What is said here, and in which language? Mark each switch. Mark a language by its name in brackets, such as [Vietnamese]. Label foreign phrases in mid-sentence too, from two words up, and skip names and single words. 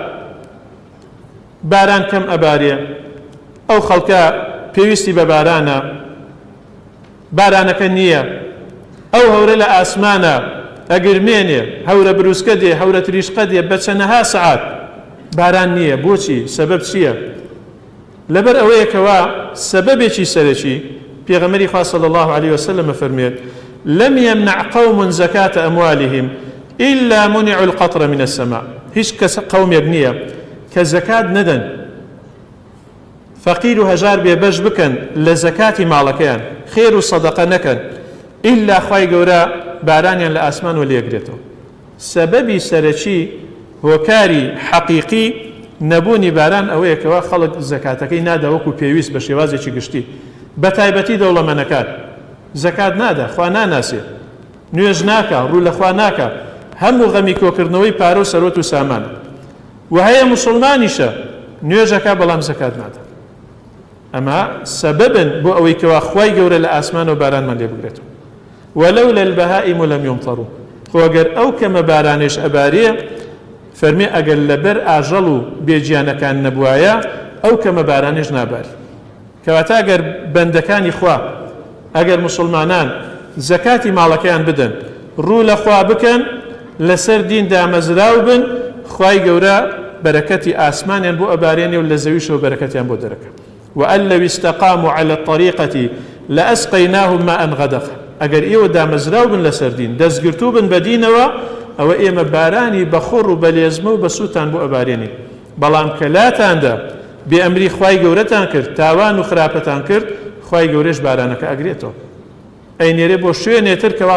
[Central Kurdish] باران کەم ئەبارێ ئەو خەڵکە پێویستی بە بارانە بارانەکە نییە ئەو هەورە لە ئاسمانە ئەگرمێنێ هەورە بروسکە دێ هەورە تریشقە دێ بە چەندەها سەعات باران نییە بۆچی سەبەب چییە لەبەر ئەوەیەکەوە سەبەبێکی سەرەکی پێغەمبەری خوا [Arabic] صلی الله عليه وسلم [Central Kurdish] فەرمێت [Arabic] لم يمنع قوم زكاة أموالهم إلا منعوا القطر من السماء [Central Kurdish] هیچ کەس قومێک نییە کە زەکات نەدەن فەقیر و هەژار بێبەش بکەن لە زەکاتی ماڵەکەیان خێر و سەدەقە نەکەن ئیلا خوای گەورە بارانیان لە ئاسمان و لێگرێتەوە سەبەبی سەرەکی هۆکاری حەقیقی نەبوونی باران ئەوەیەکەوە خەڵک زەکاتەکەی نادا وەکو پێویست بە شێوازێکی گشتی بە تایبەتی دەوڵەمەندەکان زەکات نادا خوا ناناسێ نوێژ ناکە ڕوو لە خوا ناکە هەموو غەمی کۆکردنەوەی پارە و سەرۆت و سامان و هەیە موسڵمانیشە نوێژەکە بەڵام زەکات نادا ئەمە سەبەبن بۆ ئەوەی کەوا خوای گەورە لە ئاسمان و بارانمان لێ بگرێتەوە [Arabic] ولولا البهائم لم يمطروا [Central Kurdish] خۆ ئەگەر ئەو کەمە بارانێش ئەبارێ فەرمێ ئەگەر لەبەر ئاژەڵ و بێجیانەکان نەبوایە ئەو کەمە بارانێش ناباری کەواتە ئەگەر بەندەکانی خوا ئەگەر موسڵمانان زەکاتی ماڵەکەیان بدەن ڕوو لە خوا بکەن لەسەر دین دامەزراو بن خوای گەورە بەرەکەتی ئاسمانیان بۆ ئەبارێنێ و لە زەویشەوە بەرەکەتیان بۆ دەرەکە [Arabic] وأن لو استقاموا على الطريقة لأسقيناهم ماء غدقا [Central Kurdish] ئەگەر ئێوە دامەزراو بن لەسەر دین دەستگرتوو بن بە دینەوە ئەوە ئێمە بارانی بەخۆڕ و بەلێزمە و بە سووتان بۆ ئەبارێنی بەڵام کە لاتاندا بێ ئەمری خوای گەورەتان کرد تاوان و خراپەتان کرد خوای گەورەش بارانەکە ئەگرێتەوە ئەینێرێ بۆ شوێنێتر کەوا